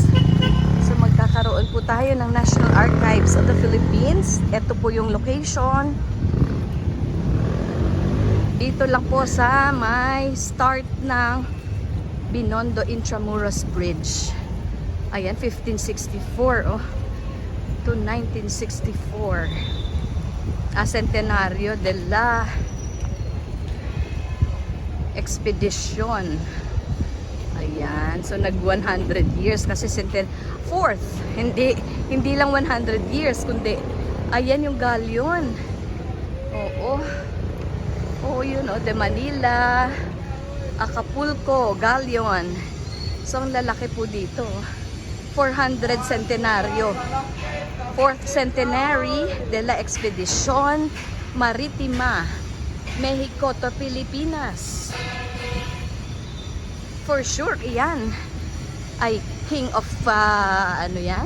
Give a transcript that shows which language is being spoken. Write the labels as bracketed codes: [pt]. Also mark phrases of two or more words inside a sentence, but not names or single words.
[tl] So magkakaroon po tayo ng National Archives of the Philippines. Ito po yung location. Dito lang po sa may start ng Binondo Intramuros Bridge. Ayan, 1564, oh, to 1964. [es] Centenario de la Expedition. [tl] Ayan, so nag 100 years kasi fourth. Hindi lang 100 years kundi ayan yung galleon. Oo. Oh, yun, oh, de Manila, Acapulco, galleon. So, ang lalaki po dito. 400 centenario. [en] 4th centenary [es] de la Expedition Maritima, Mexico to Pilipinas. [en] For sure, [tl] iyan ay [en] king of, [tl] ano yan?